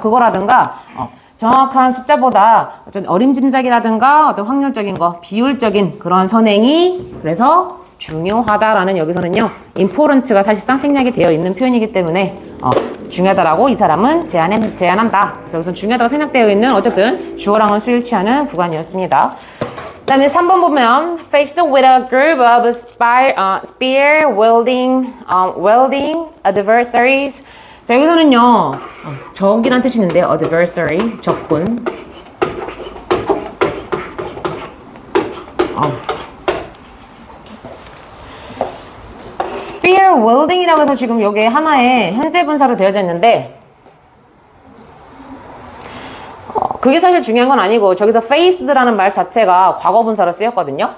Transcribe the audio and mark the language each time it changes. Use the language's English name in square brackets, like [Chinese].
[Korean] 그거라든가 정확한 숫자보다 어떤 어림짐작이라든가 어떤 확률적인 거, 비율적인 그런 선행이 그래서 중요하다라는 여기서는요 important가 사실상 생략이 되어 있는 표현이기 때문에 중요하다라고 이 사람은 제안한다. 그래서 여기서 중요하다고 생략되어 있는 어쨌든 주어랑은 수일치하는 구간이었습니다. 그 다음에 3번 보면 [English] faced with a group of spear wielding adversaries. [Korean] 자 여기서는요 적이란 뜻이 있는데 adversary 적군. spear wielding이라고 해서 지금 여기에 하나의 현재 분사로 되어져 있는데 그게 사실 중요한 건 아니고 저기서 faced라는 말 자체가 과거 분사로 쓰였거든요.